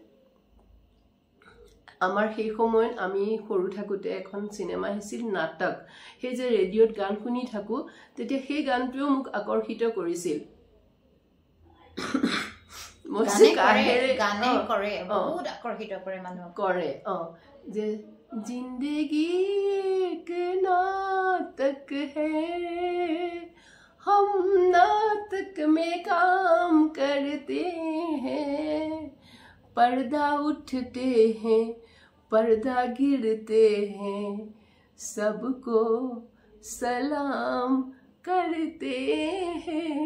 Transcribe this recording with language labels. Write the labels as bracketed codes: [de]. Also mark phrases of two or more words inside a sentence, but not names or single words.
[as] আমাৰ সেই সময়ত আমি সৰু থাকোতে এখন চিনেমা আহিছিল নাটক সেই যে ৰেডিঅ'ত গান শুনি থাকো তেতিয়া সেই গানটোও মোক আকৰ্ষিত কৰিছিল [hi] যে जिंदगी एक नाटक है हम नाटक में काम करते हैं पर्दा उठते हैं पर्दा गिरते हैं सबको सलाम करते हैं